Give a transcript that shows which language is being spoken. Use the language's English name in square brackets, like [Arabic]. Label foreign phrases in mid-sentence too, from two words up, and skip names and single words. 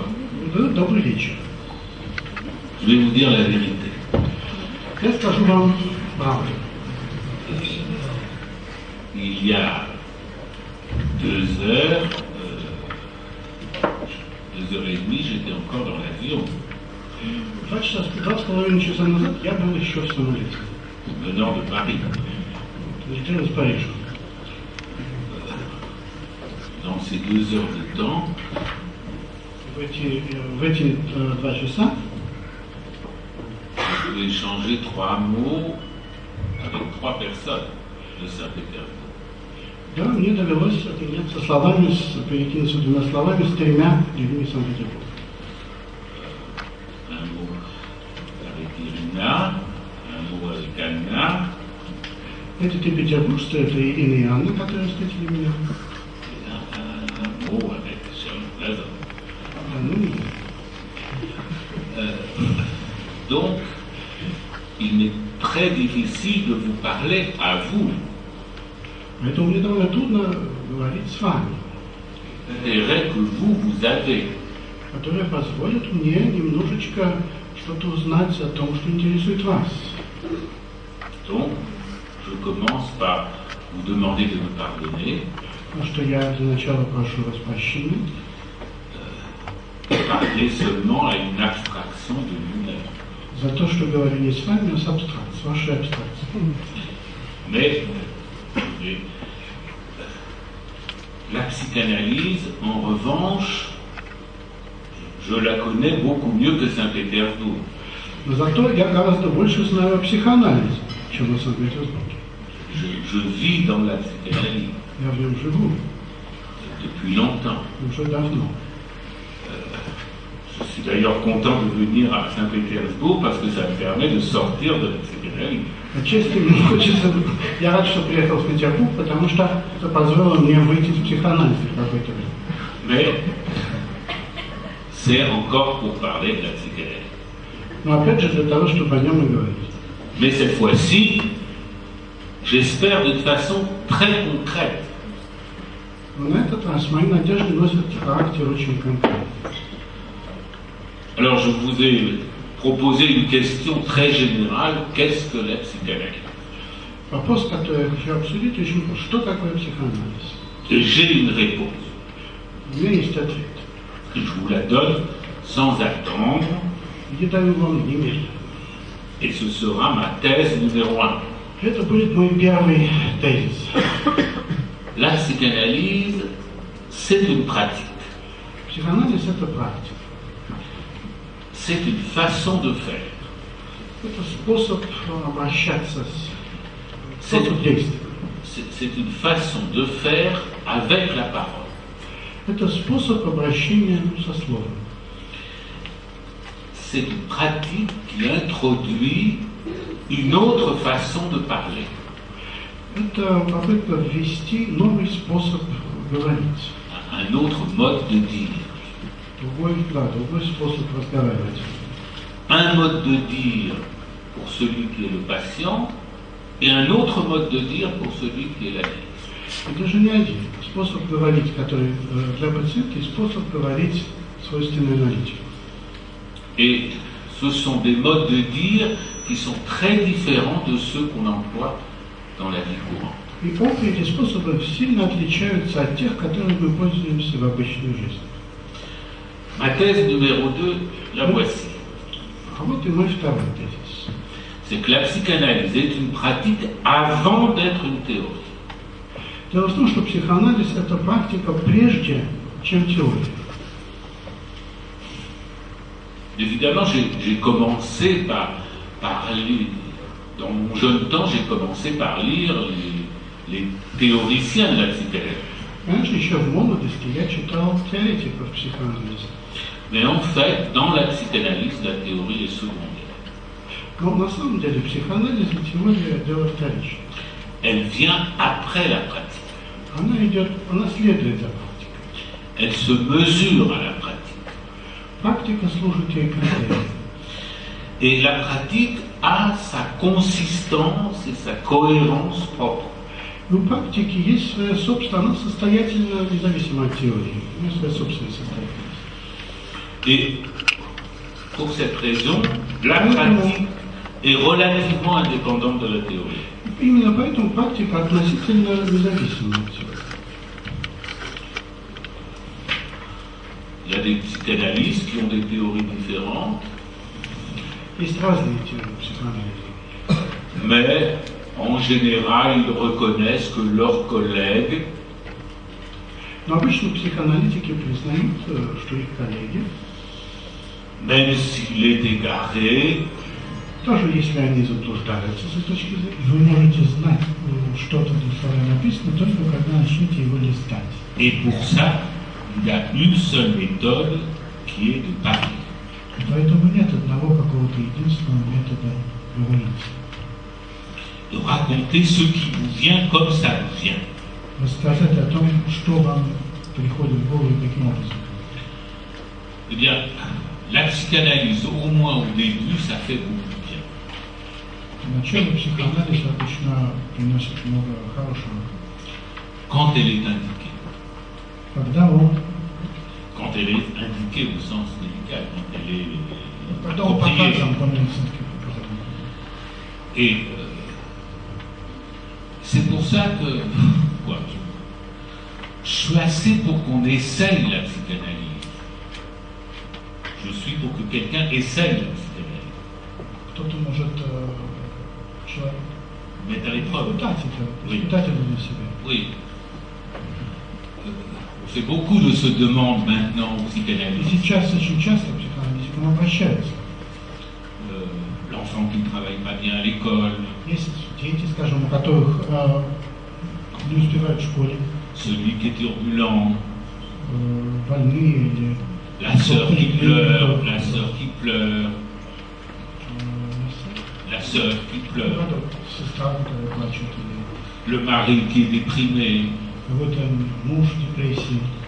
[Russian] Добрый вечер. [French] Je vais vous dire la vérité. [Russian] Я скажу вам правду. [French] Il y a 2 heures, 2 heures et demie, j'étais encore dans l'avion. [Russian] 2,5 часа назад я был еще в самолете. [French] Venant de Paris. [Russian] Летел из Парижа. [French] Dans ces 2 heures de temps, [Russian] В в эти 2 часа [French] je vais échanger 3 mots avec 3 personnes de Saint-Pétersbourg. [Russian] да, мне довелось обменяться словами, перекинуться 2 словами с 3 людьми Санкт-Петербурга. [French] Un mot avec Irina, un mot avec Anna, [Russian] Это ты петербуржцы, это Ирина и Анна, которые встретили меня. [French] et un mot avec Sharon Plaza. [Russian] А, ну, и [French] Donc, il m'est très difficile de vous parler à vous. [Russian] поэтому мне довольно трудно говорить с вами, [French] L'intérêt que vous avez. [Russian] которые позволят мне немножечко что-то узнать о том, что интересует вас. [French] Donc, je commence par vous demander de me pardonner, [Russian] Потому что я для начала прошу вас прощения [French] parler seulement à une abstraction de vous-même. [Russian] за то, что говорю не с вами, а с абстракцией, с вашей абстракцией. [French] Mais la psychanalyse, en revanche, je la connais beaucoup mieux que Saint-Pétersbourg. [Russian] Но зато я гораздо больше знаю о психоанализе, чем о Санкт-Петербурге. [French] Je vis dans la psychanalyse [Russian] Я в нем живу [French] depuis longtemps. [Russian] уже давно. [French] Je suis d'ailleurs content de venir à Saint-Pétersbourg parce que ça me permet de sortir de la psychanalyse. [Russian] Отчасти мне хочется... Я рад, что приехал в Петербург, потому что это позволило мне выйти из психоанализа в какое-то время. [French] Mais c'est encore pour parler de la psychanalyse. [Russian] Но опять же для того, чтобы о нем и говорить. [French] Mais cette fois-ci, j'espère d'une façon très concrète. [Russian] Но на этот раз мои надежды носят характер очень конкретный. [French] Alors je vous ai proposé une question très générale, qu'est-ce que la psychanalyse? [Russian] Вопрос, который я хочу обсудить, очень прост. Что такое психоанализ? [French] Et j'ai une réponse. [Russian] У меня есть ответ. [French] Je vous la donne sans attendre, [Russian] Я даю вам немедленно. [French] et ce sera ma thèse numéro 1. [Russian] Это будет мой первый тезис. [French] La psychanalyse, c'est une pratique, [Russian] Психоанализ – это практика. [French] c'est une façon de faire, [Russian] Это способ обращаться, [French] c'est [Russian] способ действия. [French] c'est une façon de faire avec la parole. [Russian] Это способ обращения со словом. [French] C'est une pratique qui introduit une autre façon de parler. [Russian] Это попытка ввести новый способ говорить. [French] Un autre mode de dire. [Russian] Другой способ разговаривать. [French] Un mode de dire pour celui qui est le patient et un autre mode de dire pour celui qui est l'analyste. [Russian] Это же не один способ говорить, который для пациента, и способ говорить свойственный аналитику. [French] Et ce sont des modes de dire qui sont très différents de ceux qu'on emploie dans la vie courante. [Russian] И оба эти способы сильно отличаются от тех, которыми мы пользуемся в обычной жизни. [French] Ma thèse numéro 2, la voici. [Russian] А вот и мой второй тезис. [French] C'est que la psychanalyse est une pratique avant d'être une théorie. [Russian] Дело в том, что психоанализ – это практика прежде, чем теория. [French] Évidemment, j'ai commencé par lire, dans mon jeune temps, j'ai commencé par lire les théoriciens de la psychanalyse. [Russian] Раньше, еще в молодости, я читал теоретиков психоанализа. [French] Mais en fait, dans la psychanalyse, la théorie est secondaire. [Russian] Но на самом деле психоанализ и теория – дело вторичное. [French] Elle vient après la pratique. [Russian] Она следует за практикой. [French] Elle se mesure à la pratique. [Russian] Практика служит ей конкретно. [French] Et la pratique a sa consistance et sa cohérence propre. [Russian] У практики есть своя собственная, она состоятельна, независимо от теории. У нее своя собственная состоятельность. [French] Et pour cette raison, la pratique est relativement indépendante de la théorie. [Russian] Именно поэтому практика относительно независима от теории. [French] Il y a des psychanalystes qui ont des théories différentes, [Russian] Есть разные теории психоанализа. [French] mais en général, ils reconnaissent que leurs collègues [Russian] Но обычно психоаналитики признают, что их коллеги [French] même s'il est égaré, [Russian] Тоже, если они заблуждаются с этой точки зрения, вы можете знать, что-то в слове написано, только когда начнете его листать. [French] et pour ça, il y a une seule méthode qui est de parler. [Russian] Поэтому нет одного какого-то единственного метода говорить. [French] De raconter ce qui vous vient comme ça vous vient. [Russian] Рассказать о том, что вам приходит в голову и каким образом. [French] Eh bien, la psychanalyse, au moins au début, ça fait beaucoup de bien. [Russian] Вначале психоанализ обычно приносит много хорошего. [French] Quand elle est indiquée. [Russian] Когда он [French] Indiquée au sens médical, quand elle est [Russian] показан [French] appropriée. [Russian] по медицински показан. [French] Et c'est pour ça que je suis assez pour qu'on essaye la psychanalyse. Je suis pour que quelqu'un essaye la psychanalyse. [Russian] Кто-то может человек [French] Mettre à l'épreuve. [Russian] испытать это для себя. [French] Oui. On fait beaucoup de se demandes maintenant aux [Russian] И [French] psychanalystes. [Russian] сейчас очень часто к психоаналитикам обращаются. [French] L'enfant qui ne travaille pas bien à l'école, [Russian] Есть дети, скажем, у которых не успевают в школе, [French] celui qui est turbulent, [Russian] больные или [French] la sœur qui pleure, la sœur qui pleure, la sœur qui pleure, [Russian] сестра, которая плачет, или [French] le mari qui est déprimé. [Russian] какой-то муж в депрессии.